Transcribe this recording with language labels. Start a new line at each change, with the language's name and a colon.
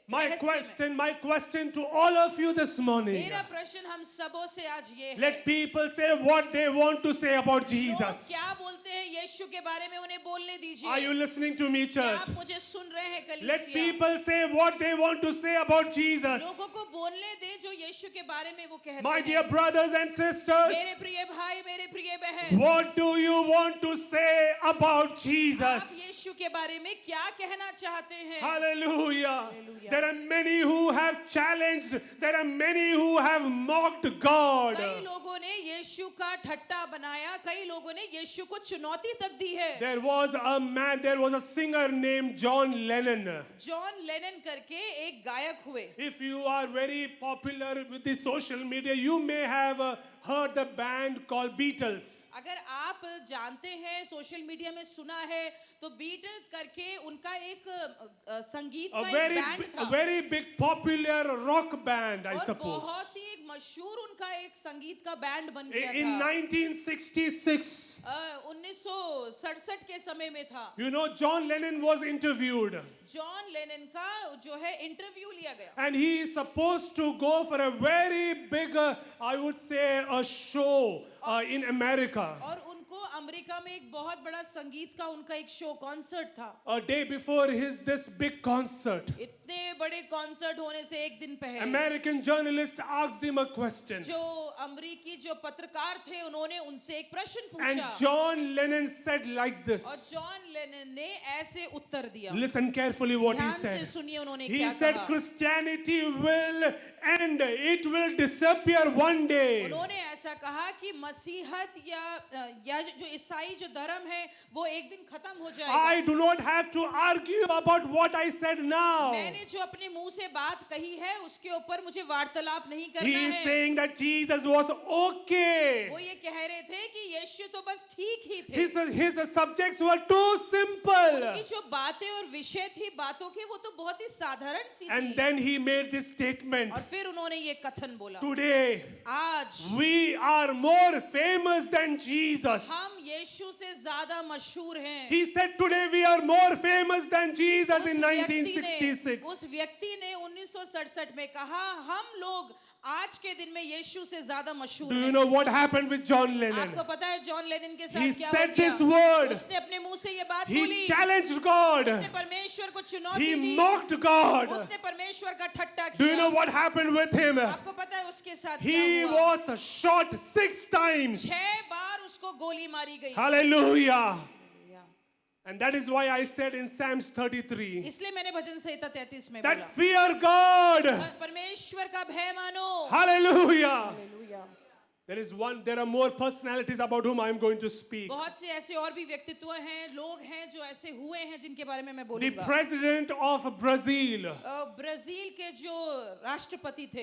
English: My question to all of you this morning.
Hindi: मेरा प्रश्न हम सबों से आज ये है,
English: Let people say what they want to say about
Hindi: लोग
English: Jesus.
Hindi: क्या बोलते हैं यीशु के बारे में उन्हें बोलने दीजिए।
English: Are you listening to me,
Hindi: क्या
English: church?
Hindi: आप मुझे सुन रहे हैं
English: Let
Hindi: कलीसिया?
English: people say what they want to say about Jesus.
Hindi: लोगों को बोलने दे जो यीशु के बारे में वो कहते
English: My
Hindi: हैं।
English: dear brothers and sisters,
Hindi: मेरे प्रिय भाई, मेरे प्रिय बहन,
English: what do you want to say about
Hindi: आप
English: Jesus?
Hindi: यीशु के बारे में क्या कहना चाहते हैं?
English: Hallelujah. Hallelujah. There are many who have challenged, there are many who have mocked God.
Hindi: कई लोगों ने यीशु का ठट्टा बनाया, कई लोगों ने यीशु को चुनौती तक दी है।
English: There was a singer named John Lennon.
Hindi: John Lennon करके एक गायक हुए।
English: If you are very popular with the social media, you may have heard the band called Beatles.
Hindi: अगर आप जानते हैं, सोशल मीडिया में सुना है, तो बीटल्स करके उनका एक संगीत का एक बैंड
English: A
Hindi: था
English: very big popular rock band, I
Hindi: और
English: suppose.
Hindi: बहुत ही एक मशहूर उनका एक संगीत का बैंड बन गया
English: In
Hindi: था।
English: 1966,
Hindi: 1967 के समय में था।
English: you know, John Lennon was interviewed.
Hindi: John Lennon का जो है इंटरव्यू लिया गया
English: And he is supposed to go for a very big, I would say, a show in America.
Hindi: और उनको अमेरिका में एक बहुत बड़ा संगीत का उनका एक शो कॉन्सर्ट था।
English: A day before this big concert,
Hindi: इतने बड़े कॉन्सर्ट होने से एक दिन पहले
English: American journalist asked him a question.
Hindi: जो अमेरिकी जो पत्रकार थे उन्होंने उनसे एक प्रश्न
English: And
Hindi: पूछा
English: John Lennon said like
Hindi: और
English: this.
Hindi: जॉन लेनन ने ऐसे उत्तर दिया।
English: Listen carefully what he
Hindi: ध्यान से
English: said.
Hindi: सुनिए उन्होंने
English: He
Hindi: क्या
English: said
Hindi: कहा।
English: Christianity will end. It will disappear one day.
Hindi: उन्होंने ऐसा कहा कि मसीहत या जो ईसाई जो धर्म है वो एक दिन खत्म हो जाएगा।
English: I do not have to argue about what I said now.
Hindi: मैंने जो अपने मुंह से बात कही है उसके ऊपर मुझे वार्तालाप नहीं
English: He
Hindi: करना
English: is
Hindi: है।
English: saying that Jesus was okay.
Hindi: वो ये कह रहे थे कि यीशु तो बस ठीक ही थे।
English: His subjects were too simple.
Hindi: उनकी जो बातें और विषय थी बातों के वो तो बहुत ही साधारण सी
English: And
Hindi: थी।
English: then he made this statement.
Hindi: और फिर उन्होंने ये कथन बोला,
English: Today,
Hindi: आज
English: we are more famous than Jesus.
Hindi: हम यीशु से ज्यादा मशहूर हैं।
English: He said today we are more famous than Jesus in
Hindi: उस
English: 1966.
Hindi: व्यक्ति ने 1967 में कहा हम लोग आज के दिन में यीशु से ज्यादा मशहूर
English: Do you
Hindi: हैं।
English: know what happened with John Lennon?
Hindi: आपको पता है जॉन लेनन के
English: He
Hindi: साथ क्या
English: said
Hindi: हो
English: this
Hindi: गया?
English: word.
Hindi: उसने अपने मुंह से ये बात
English: He
Hindi: बोली,
English: challenged God.
Hindi: उसने परमेश्वर को चुनौती
English: He
Hindi: दी,
English: mocked God.
Hindi: उसने परमेश्वर का ठट्टा
English: Do you
Hindi: किया।
English: know what happened with him?
Hindi: आपको पता है उसके साथ
English: He
Hindi: क्या हुआ?
English: was shot 6 times.
Hindi: 6 बार उसको गोली मारी गई।
English: Hallelujah. And that is why I said in Psalms 33
Hindi: इसलिए मैंने भजन संहिता 33 में बोला,
English: that fear God.
Hindi: परमेश्वर का भय मानो.
English: Hallelujah.
Hindi: Hallelujah.
English: There are more personalities about whom I am going to speak.
Hindi: बहुत से ऐसे और भी व्यक्तित्व हैं, लोग हैं जो ऐसे हुए हैं जिनके बारे में मैं
English: The
Hindi: बोलूंगा.
English: president of Brazil,
Hindi: ब्राजील के जो राष्ट्रपति थे,